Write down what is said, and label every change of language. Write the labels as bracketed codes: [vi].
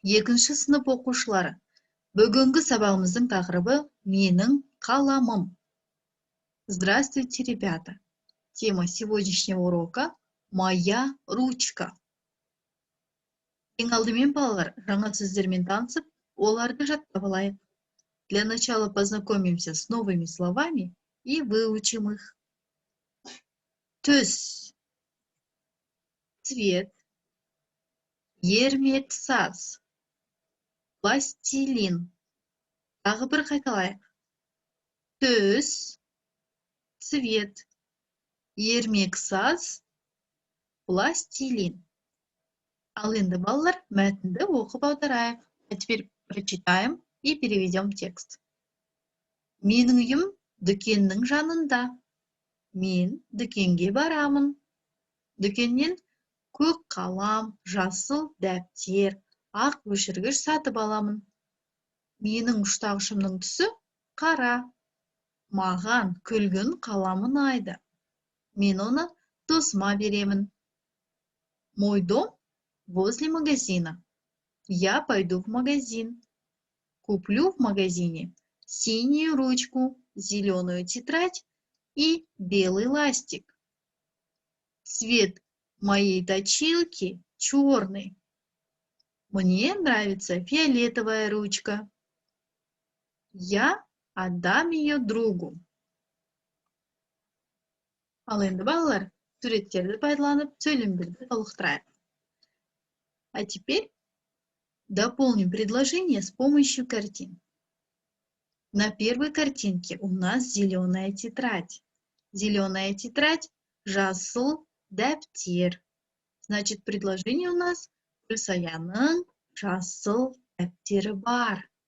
[kk] Екінші сынып оқушылары. Бүгінгі сабағымыздың тақырыбы менің қаламым. [ru] Здравствуйте, ребята. Тема сегодняшнего урока моя ручка. [kk] Ең алдымен балалар, жаңа сөздермен танысып, оларды жаттап алайық. [ru] Для начала познакомимся с новыми словами и выучим их. [kk] Түс, цвет, ермек саз, пластилин. Тағы бір қайталайық. Түс, цвет, ермек саз, пластилин. Ал енді балалар, мәтінді оқып аударайық. [ru] А теперь прочитаем и переведем текст. [kk] Менің үйім дүкеннің жанында. Мен дүкенге барамын. Дүкеннен көк қалам, жасыл дәптер, ақ өшіргіш сатып аламын. Менің ұштағышымның түсі қара. Маған күлгін қалам ұнайды. Мен оны досыма беремін. [ru] Мой дом возле магазина. Я пойду в магазин. Куплю в магазине синюю ручку, зеленую тетрадь и белый ластик. Цвет моей точилки черный. Мне нравится фиолетовая ручка. Я отдам ее другу. [kk] Ал енді балалар, суреттерді пайдаланып, сөйлемдерді толықтырайық. [ru] А теперь дополним предложение с помощью картин. На первой картинке у нас зеленая тетрадь. Зеленая тетрадь – [kk] жасыл дәптер. [ru] Значит, предложение у нас [kk] Гүлсаяның жасыл дәптері бар.